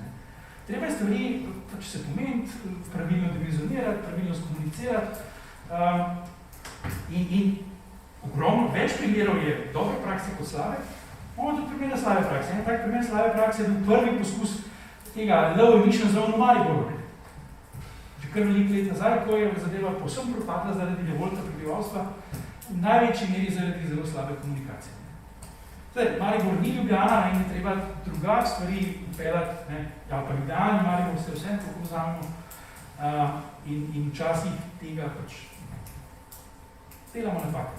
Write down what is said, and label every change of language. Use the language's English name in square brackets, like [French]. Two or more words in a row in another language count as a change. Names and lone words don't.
[Slovenian] Treba je stvari, če se pomeniti, pravilno divizionirati, pravilno skomunicirati in ogromno več primerov je dobre prakse kot slabe, imamo tudi primere slabe prakse. En tak primer slabe prakse je bil prvi poskus tega [English] low emission zone [Slovenian] v Mariboru. Že kar veliko let nazaj, ko je zadeva povsem propadla zaradi revolta prebivalstva, v največji meri zaradi zelo slabe komunikacije. Zdaj, Maribor ni Ljubljana in je treba drugače stvari upeljati, ja pa Ljubljana in Maribor se vsem tako vzamemo in včasih tega pač delamo napake.